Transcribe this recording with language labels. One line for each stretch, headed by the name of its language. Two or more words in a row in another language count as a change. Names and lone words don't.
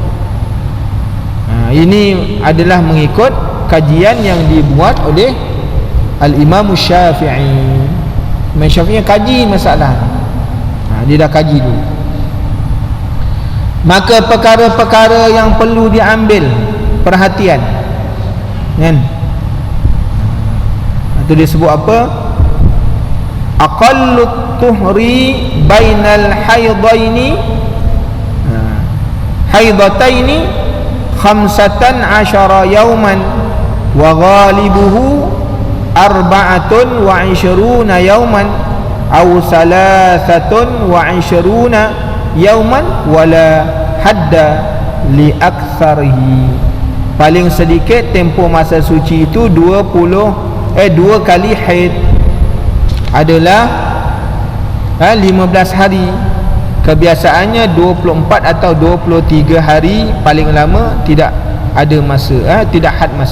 Malay: Ini adalah mengikut kajian yang dibuat oleh Al-Imam Syafi'i. Imam Syafi'i kaji masalah. Dia dah kaji dulu. Maka perkara-perkara yang perlu diambil perhatian, kan? Itu dia sebut apa?
Arabic: أقل الطهر بين الحيضين حيضتين 15 يوما وغالبه 24 يوما أو 23 يوما ولا حد لأكثره.
Malay: Paling sedikit tempoh masa suci itu 2 kali haid adalah 15 hari. Kebiasaannya 24 atau 23 hari, paling lama tidak ada masa, tidak had masa.